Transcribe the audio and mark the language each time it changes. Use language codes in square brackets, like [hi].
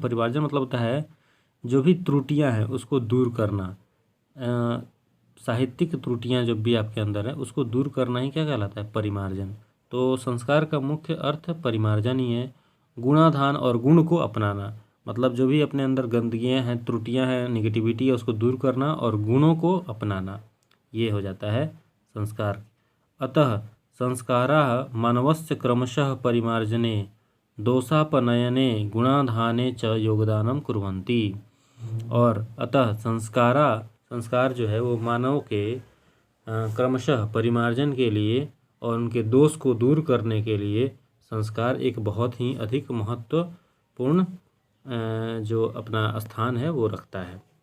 [hi] परिमार्जन मतलब होता है जो भी त्रुटियां हैं उसको दूर करना, साहित्यिक त्रुटियां जो भी आपके अंदर है उसको दूर करना ही क्या कहलाता है, परिमार्जन। तो संस्कार का मुख्य अर्थ परिमार्जन ही है। गुणाधान, और गुण को अपनाना, मतलब जो भी अपने अंदर गंदगियां हैं, त्रुटियां हैं, निगेटिविटी है, उसको दूर करना और गुणों को अपनाना, ये हो जाता है संस्कार। [sa] अतः संस्काराः मानवस्य क्रमशः परिमार्जने दोषापनयने गुणाधाने च योगदानं कुर्वन्ति। [hi] और अतः संस्कार जो है वो मानव के क्रमशः परिमार्जन के लिए और उनके दोष को दूर करने के लिए संस्कार एक बहुत ही अधिक महत्वपूर्ण जो अपना स्थान है वो रखता है।